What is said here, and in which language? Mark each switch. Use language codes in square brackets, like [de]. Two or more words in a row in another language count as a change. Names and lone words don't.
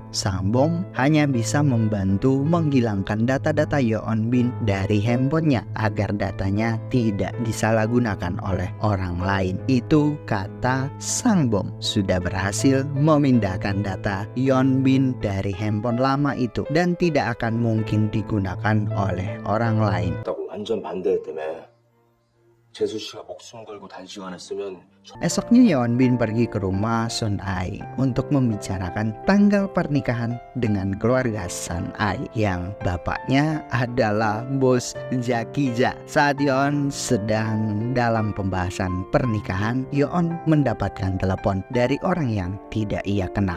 [id] Sang Bom hanya bisa membantu menghilangkan data-data Yeon Bin dari handphonenya agar datanya tidak disalahgunakan oleh orang lain. Itu kata Sang Bom sudah berhasil memindahkan data Yeon Bin dari handphone lama itu dan tidak akan mungkin digunakan oleh orang lain. [ko] 완전 반대했다며. 재수 씨가 목숨 걸고 단시간에 쓰면 [id] Esoknya Yeon Bin pergi ke rumah Sun Ai untuk membicarakan tanggal pernikahan dengan keluarga Sun Ai yang bapaknya adalah bos Jackie Ja. Saat Yeon sedang dalam pembahasan pernikahan, Yeon mendapatkan telepon dari orang yang tidak ia kenal.